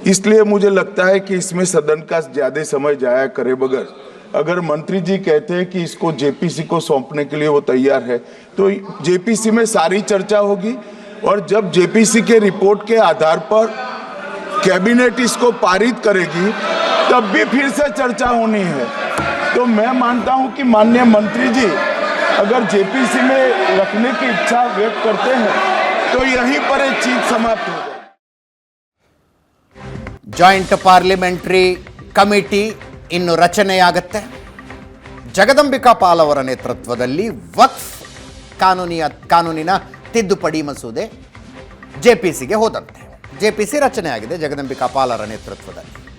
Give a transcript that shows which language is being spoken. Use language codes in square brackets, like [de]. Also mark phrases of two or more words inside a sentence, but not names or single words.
[hi] इसलिए मुझे लगता है कि इसमें सदन का ज्यादा समय जाया करे बगैर अगर मंत्री जी कहते हैं कि इसको जेपीसी को सौंपने के लिए वो तैयार है, तो जेपीसी में सारी चर्चा होगी और जब जेपीसी के रिपोर्ट के आधार पर कैबिनेट इसको पारित करेगी तब भी फिर से चर्चा होनी है। तो मैं मानता हूं कि माननीय मंत्री जी अगर जेपीसी में रखने की इच्छा व्यक्त करते हैं तो यहीं पर एक चीज समाप्त हो जाए। [en] joint parliamentary committee [kn] ಇನ್ನು ರಚನೆಯಾಗತ್ತೆ. ಜಗದಂಬಿಕಾ ಪಾಲ್ ಅವರ ನೇತೃತ್ವದಲ್ಲಿ ವಕ್ಫ್ ಕಾನೂನಿನ ತಿದ್ದುಪಡಿ ಮಸೂದೆ ಜೆಪಿಸಿಗೆ ಹೋದಂತೆ. ಜೆಪಿಸಿ ರಚನೆ ಆಗಿದೆ ಜಗದಂಬಿಕಾ ಪಾಲ್ ಅವರ ನೇತೃತ್ವದಲ್ಲಿ.